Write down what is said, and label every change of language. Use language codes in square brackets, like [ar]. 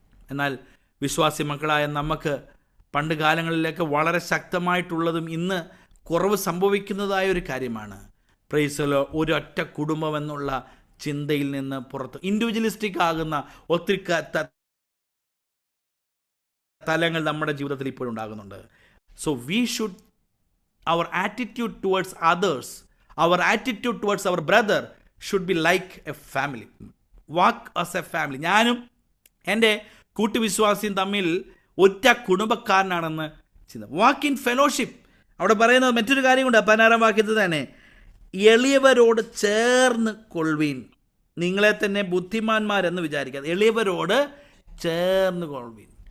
[ml] എന്നാൽ വിശ്വാസി മക്കളായ നമുക്ക് പണ്ട് കാലങ്ങളിലൊക്കെ വളരെ ശക്തമായിട്ടുള്ളതും ഇന്ന് കുറവ് സംഭവിക്കുന്നതായ ഒരു കാര്യമാണ്. പ്രൈസിലോ ഒരൊറ്റ കുടുംബം എന്നുള്ള ചിന്തയിൽ നിന്ന് പുറത്ത് ഇൻഡിവിജ്വലിസ്റ്റിക് ആകുന്ന ഒത്തിരി തലങ്ങൾ നമ്മുടെ ജീവിതത്തിൽ ഇപ്പോഴും ഉണ്ടാകുന്നുണ്ട്. [en] So we should our attitude towards others, our attitude towards our brother should be like a family. Walk as a family. [ml] ഞാനും എൻ്റെ കൂട്ടുവിശ്വാസിയും തമ്മിൽ ഒറ്റ കുടുംബക്കാരനാണെന്ന് ചിന്ത. [en] Walk in fellowship. [ml] അവിടെ പറയുന്നത് മറ്റൊരു കാര്യം കൊണ്ട് 16-ാം വാക്യത്തിൽ തന്നെ, എളിയവരോട് ചേർന്ന് കൊള്ളുവീൻ. നിങ്ങളെ തന്നെ ബുദ്ധിമാന്മാരെന്ന് വിചാരിക്കാതെ എളിയവരോട് ചേർന്ന് കൊള്ളുവീൻ.